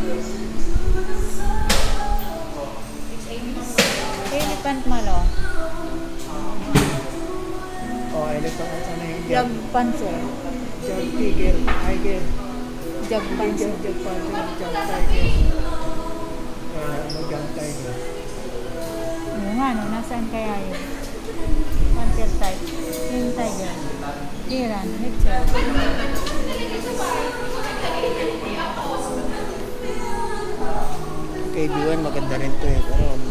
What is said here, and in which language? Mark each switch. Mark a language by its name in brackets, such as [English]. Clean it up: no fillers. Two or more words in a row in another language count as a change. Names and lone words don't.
[Filipino] Elephant malo. Oh, elephant at sana yung Jag panser. Jag tiger. Tiger. Jag panser. Jag tiger. Ano jag tiger? Oo nga, no? Nasaan kaya yun? Panser type. Yung tiger. Iran. Mitchell. KB1 maganda rin to eh. Pero